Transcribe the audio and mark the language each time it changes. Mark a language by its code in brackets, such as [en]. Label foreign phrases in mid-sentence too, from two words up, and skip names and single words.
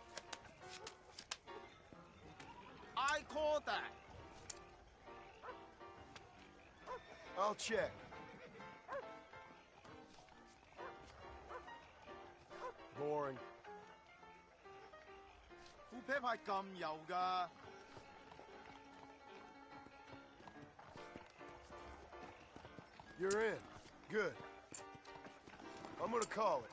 [en] I call that. I'll check. Boring. [yue] 副啤牌咁油㗎。 [en] You're in. Good. I'm gonna call it.